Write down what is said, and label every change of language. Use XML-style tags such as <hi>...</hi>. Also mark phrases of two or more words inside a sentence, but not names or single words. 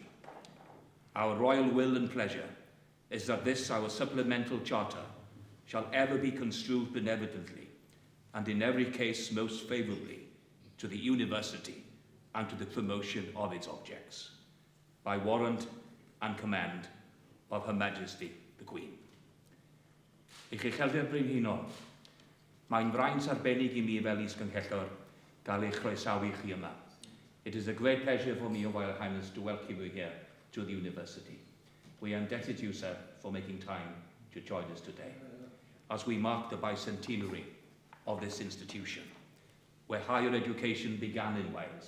<en>Our royal will and pleasure is that this, our supplemental charter, shall ever be construed benevolently and in every case most favourably to the university and to the promotion of its objects, by warrant and command of Her Majesty the Queen.</en> <cy>Noddwr Brenhinol, mae'n fraint arbennig I mi fel is-gynghellor gael eich croesawu chi yma.</cy> <en>It is a great pleasure for me, Your Royal Highness, to welcome you here to the university. We are indebted to you, sir, for making time to join us today, as we mark the bicentenary of this institution, where higher education began in Wales.</en>